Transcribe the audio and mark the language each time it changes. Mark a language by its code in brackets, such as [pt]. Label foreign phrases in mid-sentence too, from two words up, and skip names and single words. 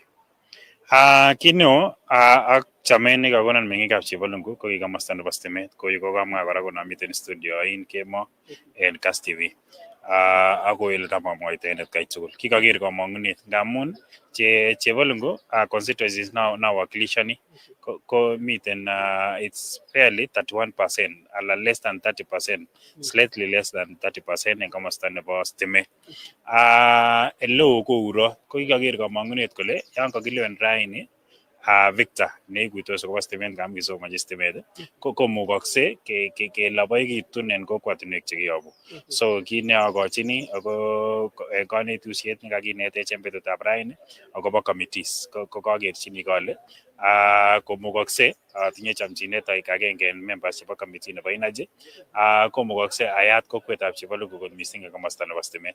[kln] Kit neo ak chamet nekakonon meng'ikab Chebalungu ko ki komosta nebo stimet ko yu kokamwa kora konamiten studio in kemo en Kass TV. Ako ele tam amwaite en atkai tugul kikaker komong'unet ngamun Chebalungu constituencies nawakilishani ko miten [en] it's fairly 31% [kln] ala [en] less than 30%, slightly less than 30% [kln] en komosta nebo stimet. Eleo ko uro ko kikaker komong'unet kole yan kakilewen raini Victor neikuitos akobo stimet ngam kisomonji stimet komukokse kelaboikitun en kokwatinwek chekiyobu. So kit neakochini ako kanetusiet nekakinetech en betutab raini akobo committees ko kakerchini kole komukokse atinye chamchinet aik agenge en members chebo committee nebo energy komukokse ayat kokwetab Chebalungu kot missing en komosta nebo stimet.